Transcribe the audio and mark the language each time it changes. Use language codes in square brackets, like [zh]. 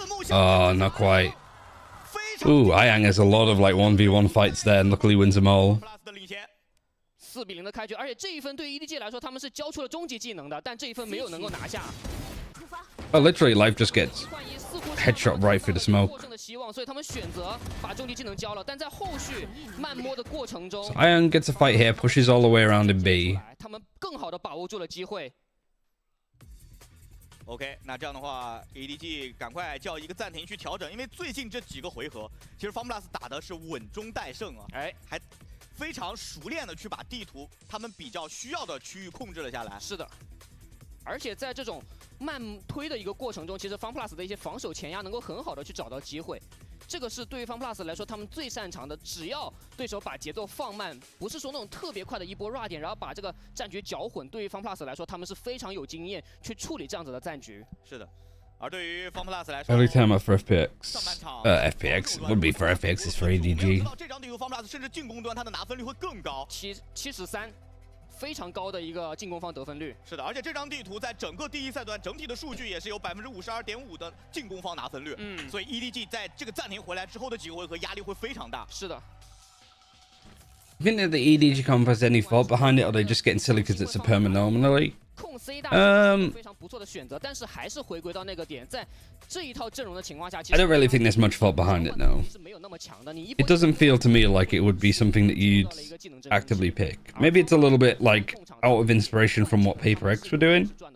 [en] Oh, not quite. Ooh, Ayang has a lot of like 1v1 fights there and luckily wins them all. [zh] 4比0的开局，而且这一分对 EDG 来说，他们是交出了终极技能的，但这一分没有能够拿下。 [en] Oh, literally, life just gets headshot right through the smoke. [zh] 所以他们选择把终极技能交了，但在后续慢摸的过程中 [en] So Ayang gets a fight here, pushes all the way around in B. [zh] 他们更好的把握住了机会。 OK， 那这样的话 ，EDG 赶快叫一个暂停去调整，因为最近这几个回合，其实 FunPlus 打的是稳中带胜啊，还非常熟练的去把地图他们比较需要的区域控制了下来。是的，而且在这种慢推的一个过程中，其实 FunPlus 的一些防守前压能够很好的去找到机会。这个是对于 FunPlus 来说他们最擅长的，只要对手把节奏放慢，不是说那种特别快的一波 RA 点，然后把这个战局搅混。对于 FunPlus 来说，他们是非常有经验去处理这样子的战局。是的。而对于 FunPlus 来说 [en] ，Early timer for FPX. FPX would be for FPX is for EDG. [zh] 这张地图 FunPlus 甚至进攻端它的拿分率会更高，73，非常高的一个进攻方得分率。是的，而且这张地图在整个第一赛段整体的数据也是有52.5%的进攻方拿分率。所以 EDG 在这个暂停回来之后的几个回合压力会非常大。是的。 [en] You think that the EDG comp has any fault behind it, or are they just getting silly because it's a perma-nominally? [zh] 非常不错的选择，但是还是回归到那个点，在这一套阵容的情况下， [en] I don't really think there's much fault behind it, no. It doesn't feel to me like it would be something that you'd actively pick. Maybe it's a little bit like out of inspiration from what FPX were doing.